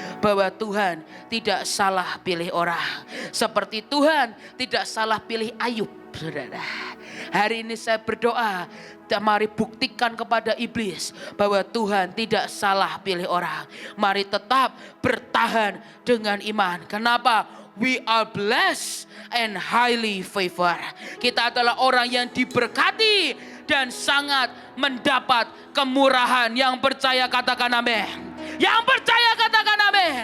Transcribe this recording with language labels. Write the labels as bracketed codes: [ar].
[id] Bahwa Tuhan tidak salah pilih orang. Seperti Tuhan tidak salah pilih Ayub, saudara. Hari ini saya berdoa, mari buktikan kepada iblis bahwa Tuhan tidak salah pilih orang. Mari tetap bertahan dengan iman. Kenapa? [en] We are blessed and highly favored. [id] Kita adalah orang yang diberkati dan sangat mendapat kemurahan. Yang percaya katakan amin. Yang percaya katakan amin.